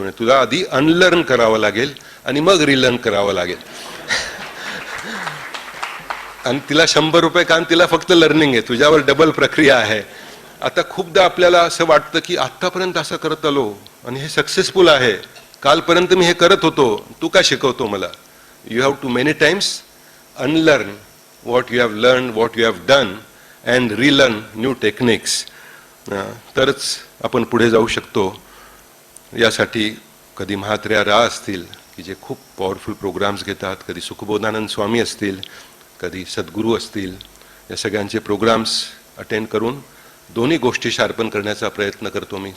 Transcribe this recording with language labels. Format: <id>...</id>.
<mr>म्हणजे तुला आधी अनलर्न करावं लागेल आणि मग रिलर्न करावं लागेल. आणि तिला 100 रुपये कारण तिला फक्त लर्निंग आहे, तुझ्यावर डबल प्रक्रिया आहे. आता खूपदा आपल्याला असं वाटतं की आत्तापर्यंत असं करत आलो आणि हे सक्सेसफुल आहे, कालपर्यंत मी हे करत होतो, तू का शिकवतो मला.</mr> <en>You have to many times unlearn what you have learned, what you have done, and relearn new techniques.</en> <mr>तरच आपण पुढे जाऊ शकतो. यासाठी कधी महात्र्या रा असतील की जे खूप पॉवरफुल प्रोग्राम्स घेतात, कधी सुखबोधानंद स्वामी असतील, कधी सद्गुरू असतील, या सगळ्यांचे प्रोग्राम्स अटेंड करून दोन्ही गोष्टी शार्पन करण्याचा प्रयत्न करतो मी.</mr>